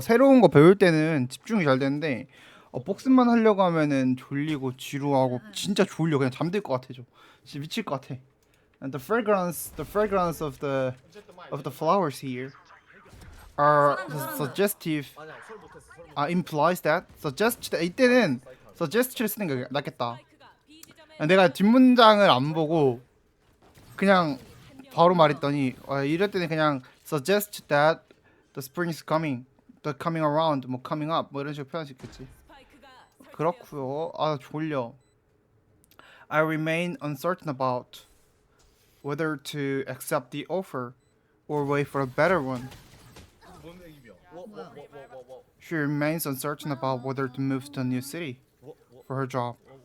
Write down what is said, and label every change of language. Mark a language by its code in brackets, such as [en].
[ko] 새로운 거 배울 때는 집중이 잘 되는데 복습만 하려고 하면은 졸리고 지루하고 진짜 졸려. 그냥 잠들 것 같아. 진짜 미칠 것 같아. [en] And the fragrance of the flowers here are suggestive. [ko] 아니야 설 못했어. [en] Implies that [ko] 이때는 suggest를 쓰는 게 낫겠다. 스파이크가 B 지점에 내가 뒷문장을 안 보고 그냥 바로 말했더니 이럴 때는 그냥 [en] suggest that the spring is coming, the coming around, [ko] 뭐 [en] coming up [ko] 뭐 이런 식으로 표현할 수 있겠지. 스파이크가 그렇고요. 졸려. [en] I remain uncertain about whether to accept the offer or wait for a better one. [ko] 뭔 얘기며? [en] She remains uncertain about whether to move to a new city for her job.